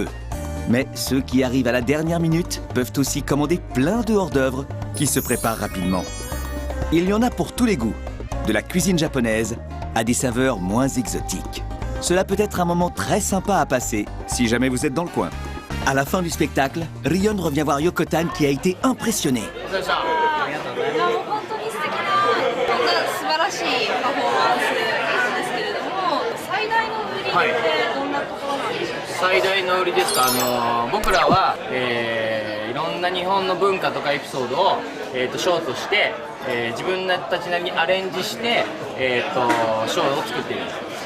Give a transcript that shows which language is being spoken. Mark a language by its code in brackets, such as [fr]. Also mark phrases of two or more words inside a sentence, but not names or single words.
[fr] Mais ceux qui arrivent à la dernière minute peuvent aussi commander plein de hors-d'œuvre qui se préparent rapidement. Il y en a pour tous les goûts, de la cuisine japonaise à des saveurs moins exotiques. Cela peut être un moment très sympa à passer si jamais vous êtes dans le coin. À la fin du spectacle, Rion revient voir Yokotan qui a été impressionné. [ja] いやもう本当に素敵な、こんな素晴らしいパフォーマンスなんですけれども、最大の売りってどんなところなんでしょうか？最大の売りですか。僕らは、いろんな日本の文化とかエピソードを、ショーとして、自分たちなりにアレンジして、ショーを作っているんです。